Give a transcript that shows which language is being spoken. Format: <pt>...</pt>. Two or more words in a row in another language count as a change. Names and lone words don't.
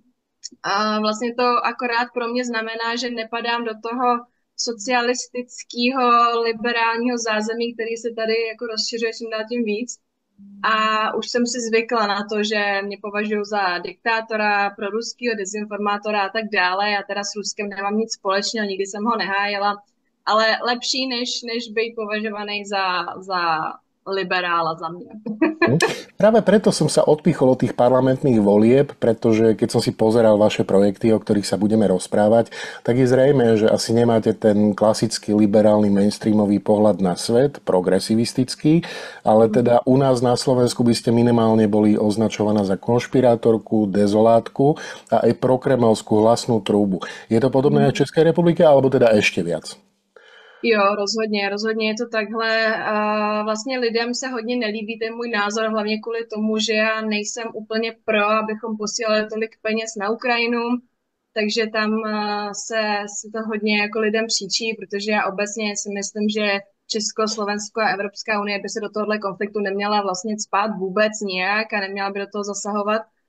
<cs>vlastně to akorát pro mě znamená, že nepadám do toho socialistického, liberálního zázemí, který se tady jako rozšiřuje čím dál tím víc. A už jsem si zvykla na to, že mě považují za diktátora, proruského dezinformátora a tak dále. Já teda s Ruskem nemám nic společného, nikdy jsem ho nehájila, ale lepší, než být považovaný za liberála za mňa.</cs> <sk>Práve preto som sa odpichol od tých parlamentných volieb, pretože keď som si pozeral vaše projekty, o ktorých sa budeme rozprávať, tak je zrejmé, že asi nemáte ten klasický liberálny mainstreamový pohľad na svet, progresivistický, ale teda u nás na Slovensku by ste minimálne boli označovaná za konšpirátorku, dezolátku a aj prokremelskú hlasnú trúbu. Je to podobné aj v Českej republike, alebo teda ešte viac?</sk> <cs>Jo, rozhodně je to takhle. Vlastně lidem se hodně nelíbí ten můj názor, hlavně kvůli tomu, že já nejsem úplně pro, abychom posílali tolik peněz na Ukrajinu, takže tam se to hodně jako lidem příčí, protože já obecně si myslím, že Česko, Slovensko a Evropská unie by se do tohohle konfliktu neměla vlastně cpát vůbec nijak a neměla by do toho zasahovat.</cs>